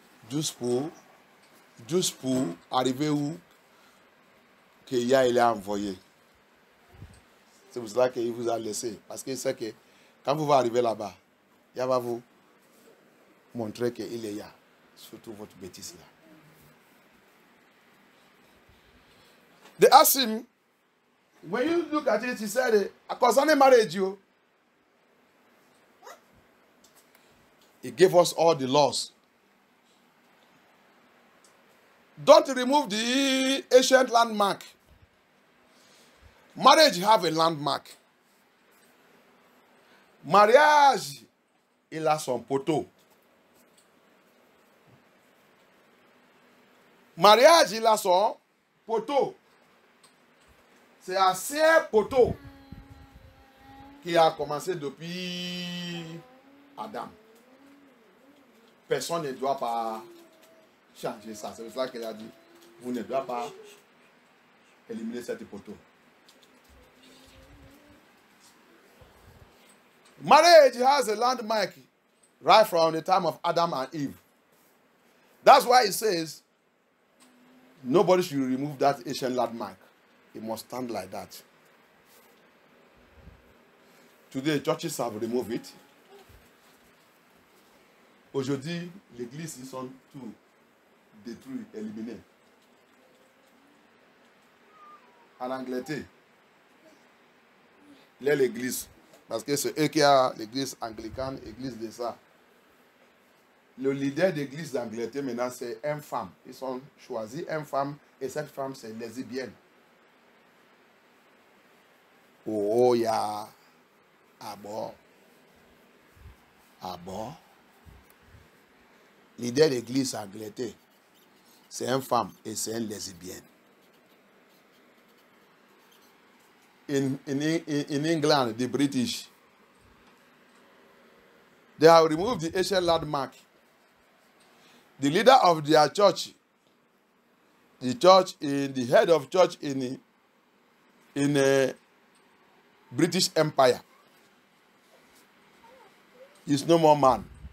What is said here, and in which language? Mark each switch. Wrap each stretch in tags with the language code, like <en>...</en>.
<fr>Juste pour arriver où que Yah il a envoyé. C'est pour cela qu'il vous a laissé. Parce qu'il sait que quand vous allez arriver là-bas, Yah va vous montrer qu'il est Yah. Surtout votre bêtise là.</fr> <en>They asked him, when you look at it, he said, concerning marriage, he gave us all the laws. Don't remove the ancient landmark. Marriage have a landmark.</en> <fr>Mariage, il a son poteau. Mariage, il a son poteau. C'est ancien poteau qui a commencé depuis Adam. Personne ne doit pas changer ça. C'est pour ça qu'il a dit, vous ne devez pas éliminer cette poteau.</fr> <en>Marriage has a landmark right from the time of Adam and Eve. That's why it says, nobody should remove that ancient landmark. It must stand like that. Today, churches have removed it.</en> <fr>Aujourd'hui, l'église, ils sont tous détruits, éliminés. En Angleterre, il y a l'église. Parce que c'est eux qui ont l'église anglicane, l'église de ça. Le leader d'église d'Angleterre maintenant, c'est une femme. Ils ont choisi une femme et cette femme, c'est lesbienne. Oh, ya. Ah bon. Ah bon. Leader de l'église Angleterre, c'est une femme et c'est une lesbienne.</fr> <en>In England, the British, they have removed the ancient landmark. The leader of their church, the head of church in a British Empire, is no more man.</en>